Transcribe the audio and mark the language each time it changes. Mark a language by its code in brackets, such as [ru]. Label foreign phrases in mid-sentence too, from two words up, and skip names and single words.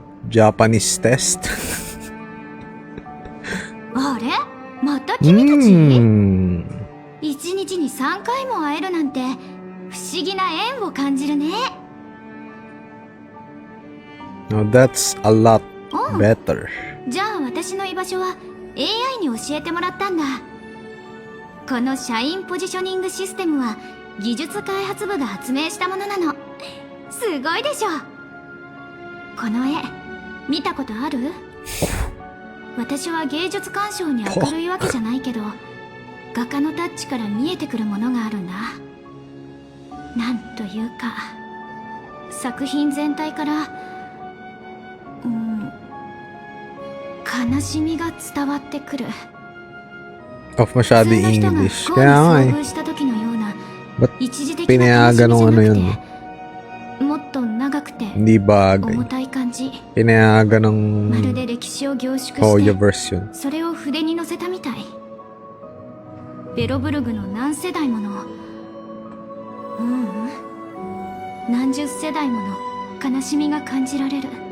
[en] Japanese test. [ja] あれ？また君たち？ 1日に3回も会えるなんて不思議な縁を感じるね。 [en] Now that's a lot better. [ja] じゃあ私の居場所は AI に教えてもらったんだ。この社員ポジショニングシステムは技術開発部が発明したものなの。すごいでしょ。この絵見たことある？私は芸術鑑賞に明るいわけじゃないけど、 画家のタッチから見えてくるものがあるんだ。なんというか作品全体から悲しみが伝わってくる。 [tl] Off masyado yung English. [ja] それ [tl] Kaya [ja] が [tl] nga [ja] 不幸に遭 [tl] eh. [ja] 遇した時のような [tl] Ba't [ja] 一時的な悲しみじ [tl] pinayagan [ja] ゃ [tl] ng ano [ja] な [tl] yun? [ja] くて、もっと長くて [tl] Hindi bagay. [ja] 重たい感じ。 [tl] Pinayagan [ja] まる [tl] ng [ja] で歴史を凝縮し [tl] Hoya [ja] て [tl] version. [ja] それを筆に乗せたみたい。ベロブルグの何世代もの何十世代もの悲しみが感じられる。